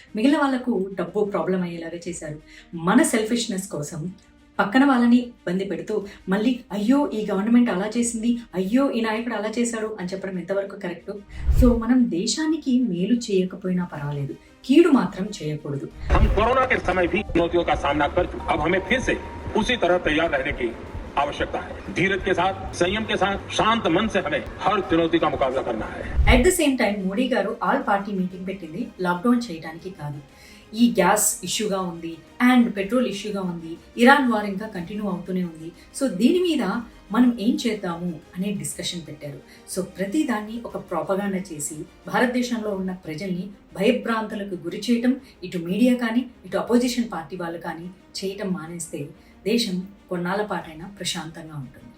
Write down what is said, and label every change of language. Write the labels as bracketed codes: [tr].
[te] మిగిలిన వాళ్ళకు డబ్బు ప్రాబ్లం అయ్యేలాగా చేశారు. మన సెల్ఫిష్నెస్ కోసం పక్కన వాళ్ళని ఇబ్బంది పెడుతూ మళ్ళీ అయ్యో ఈ గవర్నమెంట్ అలా చేసింది, అయ్యో ఈ నాయకుడు అలా చేశాడు అని చెప్పడం ఎంతవరకు కరెక్ట్? సో మనం దేశానికి మేలు చేయకపోయినా పర్వాలేదు, కీడు మాత్రం చేయకూడదు. [hi] हम कोरोना के समय भी चुनौतियों का सामना कर चुके, अब हमें फिर से उसी तरह तैयार रहने की आवश्यकता है. धीरज के साथ, संयम के साथ, शांत मन से हमें हर चुनौती का मुकाबला करना है. [en] at the same time [te] Modi గారు ఆల్ పార్టీ మీటింగ్ పెట్టింది లాక్డౌన్ చేయడానికి కాదు. ఈ గ్యాస్ ఇష్యూగా ఉంది అండ్ పెట్రోల్ ఇష్యూగా ఉంది, ఇరాన్ వార్ ఇంకా కంటిన్యూ అవుతూనే ఉంది. సో దీని మీద మనం ఏం చేద్దాము అనే డిస్కషన్ పెట్టారు. సో ప్రతి దాన్ని ఒక ప్రాపగాండా చేసి భారతదేశంలో ఉన్న ప్రజల్ని భయభ్రాంతులకు గురి చేయటం, ఇటు మీడియా కానీ ఇటు అపోజిషన్ పార్టీ వాళ్ళు కానీ చేయటం మానేస్తే దేశం కొన్నాళ్ళ పాటైనా ప్రశాంతంగా ఉంటుంది.